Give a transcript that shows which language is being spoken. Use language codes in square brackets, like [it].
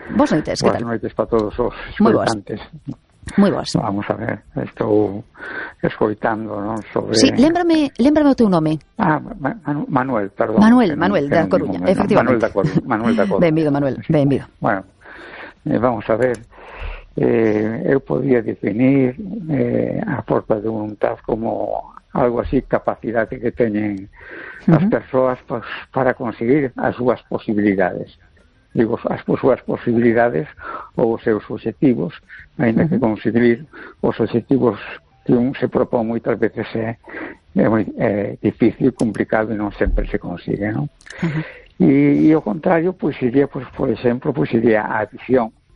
[es] Buenas noches, ¿qué tal? Buenas noches para todos los escuchantes. Muy buenas. Vamos a ver, estoy escuchando, ¿no? Sobre... Sí, [gl] lembrame [es] tu nombre. Ah, Manuel, perdón. Manuel, de La Coruña, efectivamente. Manuel de La Coruña. Bienvenido, Manuel, bienvenido. Bueno, vamos a ver. [gl] Eu podía definir a forza de voluntad como algo así, capacidade que teñen as persoas pues, para conseguir as súas posibilidades. Digo, as súas posibilidades ou os seus objetivos, ainda que conseguir os objetivos que un se propón moitas veces é difícil, complicado e non sempre se consigue, ¿no? E o contrario, pues, iría, pues, por exemplo, pues, iría a adición.